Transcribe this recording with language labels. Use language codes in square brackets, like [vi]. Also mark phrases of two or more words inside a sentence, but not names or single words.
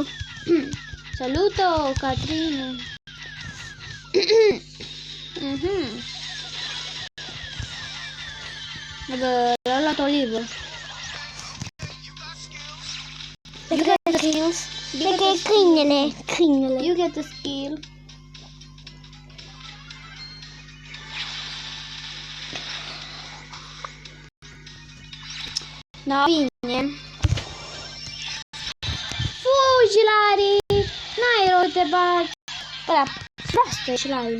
[ro] Saluto, Catrina. Bă, l-a luat Oliver. Cred că e câinele. [en] You get a skill. [ro] Da, bine. Fugi, Lari! N-ai rost de bani. Ăla, proastă ești, Lari.